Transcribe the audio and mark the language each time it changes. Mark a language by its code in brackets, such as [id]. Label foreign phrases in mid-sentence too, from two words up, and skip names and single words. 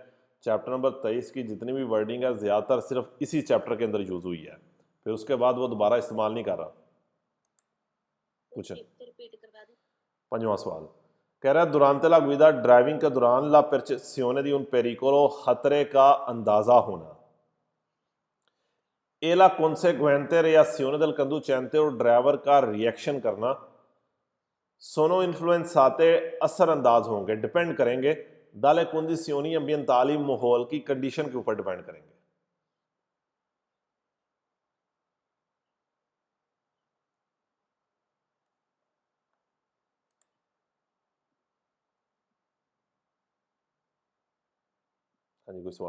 [en] chapter number [hi] 23 की जितनी भी वर्डिंग है ज़्यादातर सिर्फ इसी चैप्टर के अंदर यूज़ हुई है, फिर उसके बाद वो दोबारा इस्तेमाल नहीं कर रहा। पूछे। 5वां सवाल कह रहा है [it] durante la guida, [hi] ड्राइविंग के दौरान [it] la percezione di un pericolo, [hi] खतरे का अंदाज़ा होना। [it] e la conseguente reazione del conducente, [hi] और ड्राइवर का रिएक्शन करना, [it] sono influenzate [hi] असरअंदाज होंगे, डिपेंड करेंगे [it] dalle condizioni ambientali, [hi] माहौल की कंडीशन के ऊपर डिपेंड करेंगे। हाँ जी, कोई सवाल?